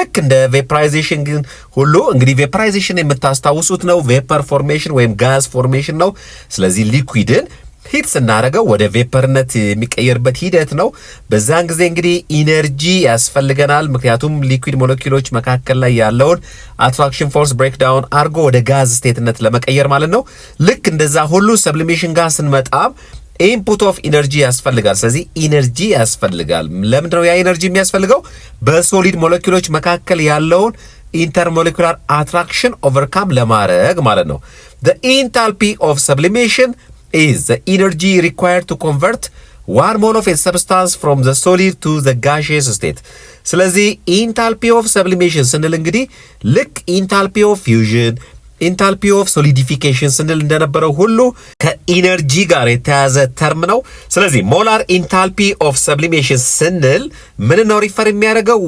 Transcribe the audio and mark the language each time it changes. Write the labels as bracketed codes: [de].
[am] ልክ እንደ vaporization ግን ሁሉ እንግዲህ vaporization የምታስታውሱት ነው vapor formation ወይም gas formation ነው። ስለዚህ ሊኩዊድን ሂት ስናደርገው ወደ ቬፐርነት የሚቀየርበት ሂደት ነው። በዛን ጊዜ እንግዲህ ኢነርጂ ያስፈልገናል። ምክንያቱም ሊኩዊድ ሞለኪውሎች መካከል ላይ ያለውን አትራክሽን ፎርስ ብሬክ ዳውን አድርጎ ወደ ጋዝ ስቴትነት ለመቀየር ማለት ነው። ልክ እንደዛ ሁሉ ሰብሊሜሽን ጋር ስንመጣም ኢንፑት ኦፍ ኢነርጂ ያስፈልጋል። ስለዚህ ኢነርጂ ያስፈልጋል። ለምንድን ነው ያ ኢነርጂ የሚያስፈልገው? በሶሊድ ሞለኪውሎች መካከል ያለውን ኢንተርሞለኪውላር አትራክሽን ኦቨርካም ለማድረግ ማለት ነው። [en] the enthalpy of sublimation is the energy required to convert one mole of a substance from the solid to the gaseous state. [am] ስለዚህ enthalpy of sublimation ስንል እንግዲህ ልክ enthalpy of fusion enthalpy of solidification ስንል እንደነበረው ሁሉ ከኢነርጂ ጋር የተያዘ ተርም ነው። ስለዚህ molar enthalpy of sublimation ስንል ምን ነው ሪፈር የሚያደርገው?